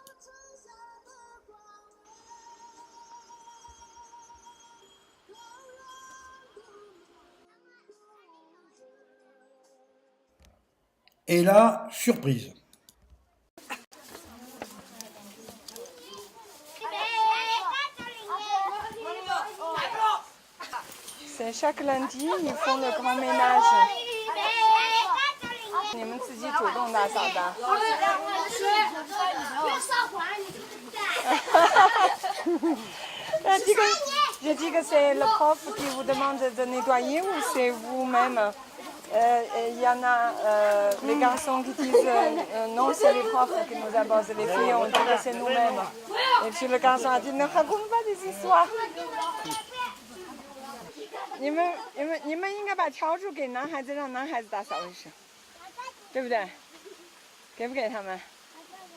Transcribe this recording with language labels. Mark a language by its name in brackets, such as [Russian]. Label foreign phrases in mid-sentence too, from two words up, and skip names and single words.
[French] Et là, surprise. C'est chaque lundi, ils font le grand ménage. [Chinese] 你们自己主动打扫的。 [French] Je dis que c'est le prof qui vous demande de nettoyer ou c'est vous-même Il y en a les garçons qui disent non, c'est les profs qui nous abordent. Les filles, on dit que c'est nous-mêmes. Et puis le garçon a dit ne raconte pas des histoires. [Chinese] 你们应该把笤帚给男孩子，让男孩子打扫卫生，对不对？给不给他们？